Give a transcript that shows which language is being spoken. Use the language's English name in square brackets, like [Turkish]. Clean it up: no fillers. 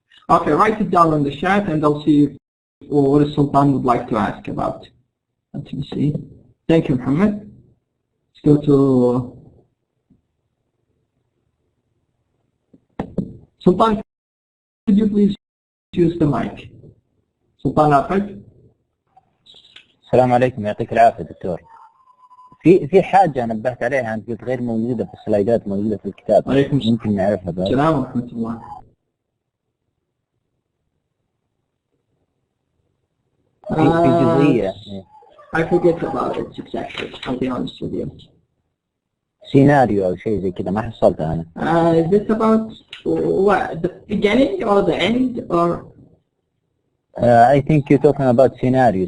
[English] Okay. Write it down in the chat, and I'll see what Sultan would like to ask about. Let me see. Thank you, Muhammad. Let's go to. Sultan, could you please use the mic? Sultan Afek. [Arabic] السلام عليكم يعطيك العافية دكتور. في حاجة نبهت عليها أنت قلت غير موجودة في السلايدات موجودة في الكتاب. عليكم السلام. ممكن نعرفها بعد. السلام ورحمة الله. في جزئية. [English] I forget about it exactly. I'll be honest with you. [Arabic] سيناريو أو شيء زي كذا ما حصلتها أنا. [English] Is it about what, the beginning or the end or? I think you're talking about scenarios.